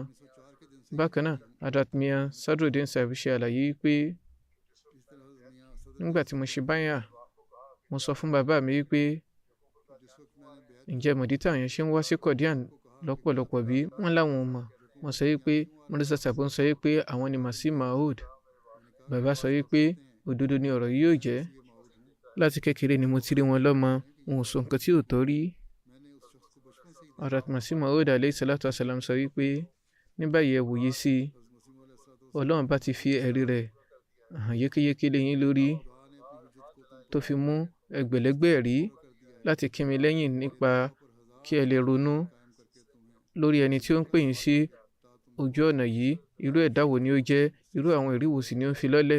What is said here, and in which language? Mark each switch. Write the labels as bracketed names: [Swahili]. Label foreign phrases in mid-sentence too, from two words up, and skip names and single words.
[Yoruba] Bákan náà, Hazrat Mian Sadruddin Saheb ṣe àlàyé pé nígbà tí mo ṣe báyà, mo sọ fún bàbá mi wípé ǹjẹ́ mọ̀dí tí àwọn èèyàn ṣe ń wá sí Qadian lọ́pọ̀lọpọ̀ bí? Wọ́n láwọn ò mọ̀. Mo sọ wípé Mirza Saheb ń sọ wípé àwọn ni Masih Maud. Bàbá sọ wípé òdodo ni ọ̀rọ̀ yìí yóò jẹ́. Láti kékeré ni mo ti rí wọn lọ́mọ, wọn ò sọ nǹkan tí ò tọ́ rí. Hazrat Masih Maud [Arabic] عليه الصلاة والسلام [Yoruba] sọ wípé ní báyìí ẹ wòye sí i, Ọlọ́run bá ti fi ẹ̀rí rẹ̀ hàn yékéyéké lé yín lórí, tó fi mú ẹgbẹ̀lẹ́gbẹ̀ ẹ̀rí láti kí mi lẹ́yìn nípa kí ẹ lè ronú lórí ẹni tí ó ń pè yín sí ojú ọ̀nà yìí, irú ẹ̀dá wo ni ó jẹ́, irú àwọn ẹ̀rí wo sì ni ó ń fi lọ́lẹ̀.